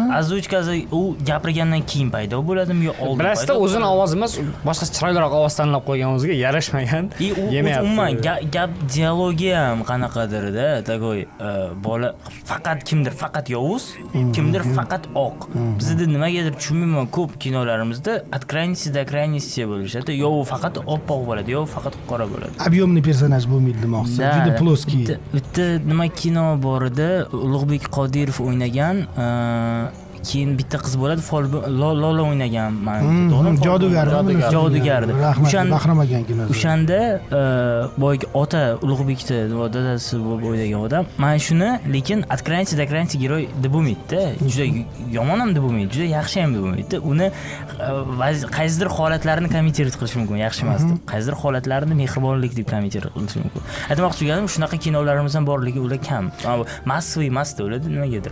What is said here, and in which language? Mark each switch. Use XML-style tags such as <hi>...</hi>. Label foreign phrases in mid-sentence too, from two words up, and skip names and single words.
<uz>Azuchkasi u gapirgandan keyin paydo bo'ladimi yo oldin? Bilasizda o'zini ovozi emas, boshqa chiroyliroq ovoz tanlab qo'ygan o'ziga yarashmagan. Umuman gap dialogi ham qanaqadir-da, tagoy bola faqat kimdir faqat yovuz, kimdir faqat oq. Bizda nimagadir tushunmayman, ko'p kinolarimizda</uz> <ru>от крайности до крайности</ru> <uz>bo'lishadi. Yo u faqat oppoq bo'ladi, yo faqat qora bo'ladi. Объемный personaj bo'lmaydi demoqchi. Juda ploskiy. Bitta nima kino bor edi, Ulug'bek Qodirov o'ynagan, keyin bitta qiz bo'ladi, Lola o'ynagan, to'g'rimi? Jodugardi. Bahrom ekan kinosi. O'shanda boyagi ota Ulug'bekni dadasi bo'lib o'ynagan odam. Mana shuni, lekin</uz> <ru>от крайности до крайности</ru> <uz>giroy deb bo'lmaydi-da. Juda yomon ham deb bo'lmaydi, juda yaxshi ham deb bo'lmaydi. Uni qaysidir holatlarini kommentariy qilish mumkin, yaxshi emas deb. Qaysidir holatlarini mehribonlik deb kommentariy qilish mumkin. Aytmoqchi bo'lganim, shunaqa kinolarimiz ham borligi ular kam. Massiviy emas-da ular nimagadir.</uz>